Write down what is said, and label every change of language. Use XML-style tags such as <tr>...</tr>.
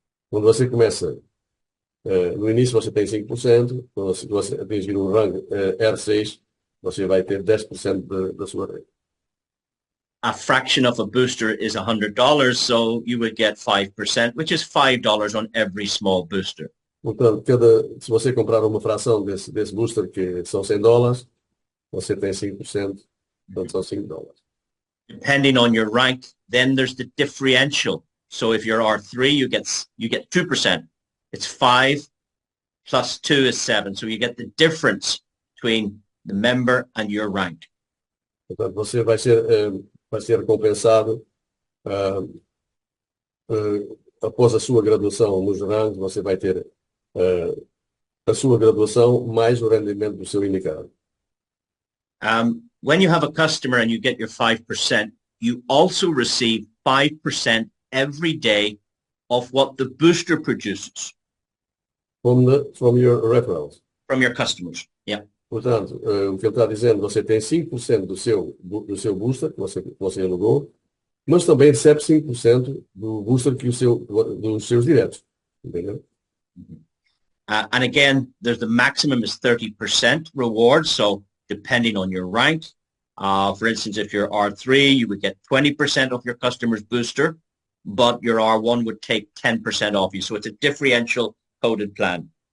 <pt>Quando você começa, no início você tem 5%, quando você atingir um rank R6, você vai ter 10% da sua rede.</pt> <en>A fraction of a booster is $100, so you would get 5%, which is $5 on every small booster.</en> <pt>Portanto, se você comprar uma fração desse booster, que são $100, você tem 5%, portanto são $5.</pt> <en>Depending on your rank, then there's the differential. So if you're R3, you get 2%. It's 5 plus 2 is 7. So you get the difference between the member and your rank.</en> <pt>Portanto, você vai ser recompensado após a sua graduação nos ranks, você vai ter a sua graduação mais o rendimento do seu indicado.</pt> <en>When you have a customer and you get your 5%, you also receive 5% every day of what the booster produces. From your referrals. From your customers, yeah.</en> <pt>Portanto, o que ele está dizendo, você tem 5% do seu booster, que você alugou, mas também recebe 5% do booster dos seus diretos. Entendeu?</pt> <en>And again, there's the maximum is 30% reward. So depending on your rank, for instance, if you're R3, you would get 20% of your customer's booster, but your R1 would take 10% off you. So it's a differential coded plan.</en>